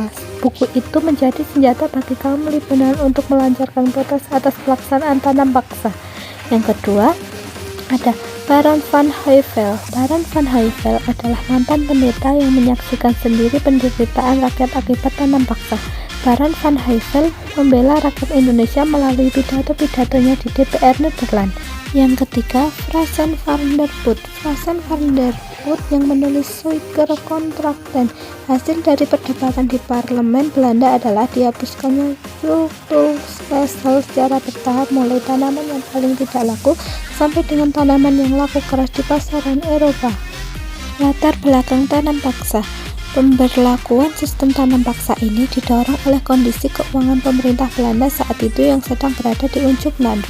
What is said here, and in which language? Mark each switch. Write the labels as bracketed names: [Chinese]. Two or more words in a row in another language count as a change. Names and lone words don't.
[Indonesian] Buku itu menjadi senjata bagi kaum liberal untuk melancarkan protes atas pelaksanaan tanam paksa. Yang kedua, ada Baron van Heuvel. Baron van Heuvel adalah mantan pendeta yang menyaksikan sendiri penderitaan rakyat akibat tanam paksa. Baron van Heuvel membela rakyat Indonesia melalui pidato-pidatonya di DPR Nederland. Yang ketiga, Frans van der Voort. Frans van der Voort yang menulis Suikerkontrakten. Hasil dari perdebatan di parlemen Belanda adalah dihapuskannya Kulturstelsel secara bertahap, mulai tanaman yang paling tidak laku sampai dengan tanaman yang laku keras di pasaran Eropa. Latar belakang tanam paksa. Pemberlakuan sistem tanam paksa ini didorong oleh kondisi keuangan pemerintah Belanda saat itu yang sedang berada di ujung tanduk.